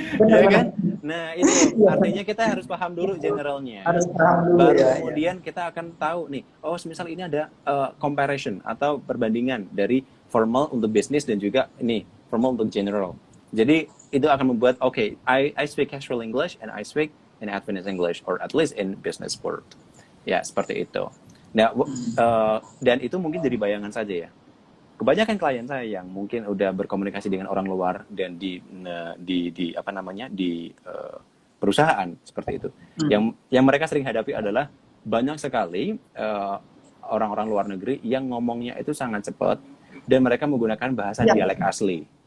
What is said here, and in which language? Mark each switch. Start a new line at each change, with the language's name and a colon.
Indonesian: Ya kan? Nah, itu artinya kita harus paham dulu generalnya. Harus paham dulu. Baru kemudian kita akan tahu nih, oh misal ini ada comparison atau perbandingan dari formal untuk bisnis dan juga ini formal untuk general. Jadi itu akan membuat
English: I speak casual English and I speak in advanced English or at least in business world.
Indonesian: Ya, seperti itu. Nah, dan itu mungkin jadi bayangan saja ya. Kebanyakan klien saya yang mungkin udah berkomunikasi dengan orang luar dan di apa namanya di perusahaan seperti itu. Yang mereka sering hadapi adalah banyak sekali orang-orang luar negeri yang ngomongnya itu sangat cepat dan mereka menggunakan bahasa dialek asli.